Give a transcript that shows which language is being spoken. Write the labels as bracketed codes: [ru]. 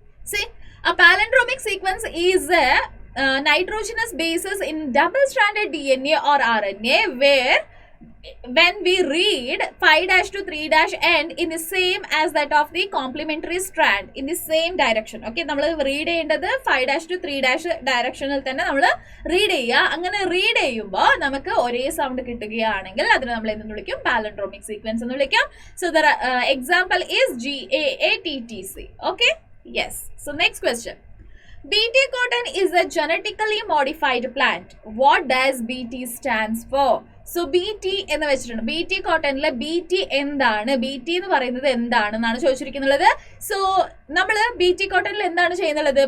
[en] See, a palindromic sequence is a nitrogenous basis in double-stranded DNA or RNA where when we read 5' to 3' end in the same as that of the complementary strand in the same direction. [ml] Okay, നമ്മൾ read ചെയ്യേണ്ടത് 5' to 3' ഡയറക്ഷനിൽ തന്നെ നമ്മൾ read ചെയ്യുക. അങ്ങനെ read ചെയ്യുമ്പോൾ നമുക്ക് ഒരേ സൗണ്ട് കിട്ടുകയാണെങ്കിൽ അതിനെ നമ്മൾ എന്തെന്ന് വിളിക്കും? പാലൻഡ്രോമിക് സീക്വൻസ് എന്ന് വിളിക്കാം. [en] So the example is GAATTC. Okay, yes. So next question. BT cotton is a genetically modified plant. What does BT stands for? [ml] So BT എന്ന് വെച്ചിട്ടുണ്ട്. BT കോട്ടണിലെ BT എന്താണ്? BT എന്ന് പറയുന്നത് എന്താണെന്നാണ് ചോദിച്ചിരിക്കുന്നത്. സോ നമ്മൾ BT കോട്ടണിൽ എന്താണ് ചെയ്യുന്നത്?